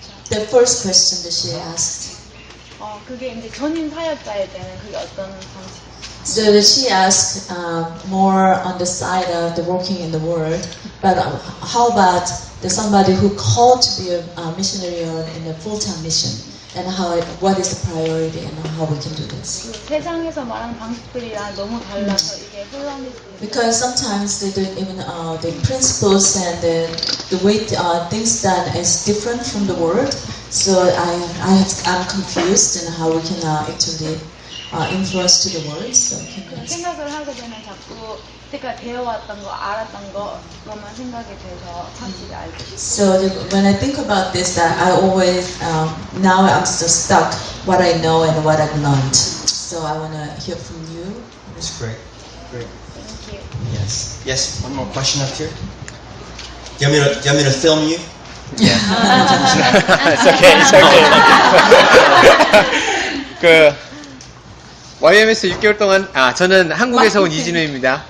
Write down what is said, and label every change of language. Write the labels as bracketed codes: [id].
[en] The first question that she asked. [ko] 그게 이제 전임 사역자일 때는 그게 어떤 방식? [en] So that she asked more on the side of the working in the world, but how about somebody who called to be a missionary or in a full-time mission, and what is the priority and how we can do this? [ko] 그 세상에서 말하는 방식들이랑 너무 달라서 이게 혼란이. [en] Because sometimes even the principles and the way things done is different from the world. So I'm confused in how we can actually influence to the world. So [ko] 생각을 하게 되면 자꾸 그러니까 배워왔던 거, 알았던 거만 생각이 돼서 확실히 알게 돼요. [en] So when I think about this, I always now I'm just stuck what I know and what I've learned. So I want to hear from you. That's great. Great. Thank you. Yes. Yes. One more question up here. Do you want me to film you? It's okay. It's okay. [ko] 그 YMS 6개월 동안 저는 한국에서 온 이진우입니다.